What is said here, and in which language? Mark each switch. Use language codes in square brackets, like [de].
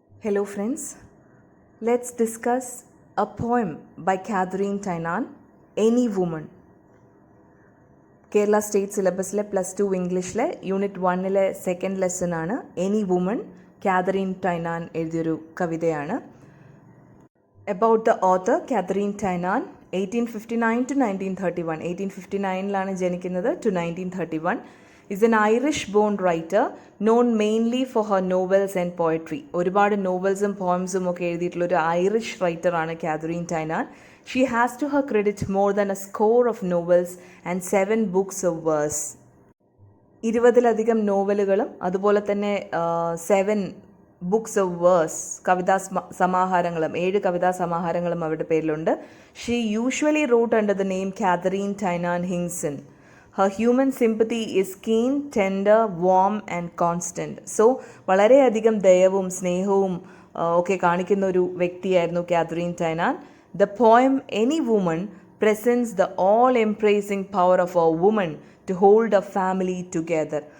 [en] Hello friends, let's discuss a poem by Catherine Tynan, Any Woman. [ml] Kerala state സിലബസിലെ +2 ഇംഗ്ലീഷിലെ unit 1-ലെ second lesson ആണ് any woman. Catherine Tynan എഴുതിയൊരു കവിതയാണ്. [en] About the author, Catherine Tynan, 1859 to 1931. [ml] 1859 ജനിക്കുന്നത് to 1931. [en] is an Irish-born writer known mainly for her novels and poetry. [ml] ഒരുപാട് നോവൽസും പോയംസും ഒക്കെ എഴുതിയിട്ടുള്ള ഒരു Irish റൈറ്ററാണ് Catherine Tynan. [en] She has to her credit more than a score of novels and 7 books of verse. [ml] 20-ലധികം നോവലുകളും അതുപോലെ തന്നെ 7 books of verse കവിതാ സമാഹാരങ്ങളും 7 കവിതാ സമാഹാരങ്ങളും അവരുടെ പേരിലുണ്ട്. [en] She usually wrote under the name Catherine Tynan Hinkson. Her human sympathy is keen, tender, warm and constant. [ml] So വളരെയധികം ദയവും സ്നേഹവും ഒക്കെ കാണിക്കുന്ന ഒരു വ്യക്തിയായിരുന്നു Catherine Tynan. [en] The poem Any Woman presents the all-embracing power of a woman to hold a family together.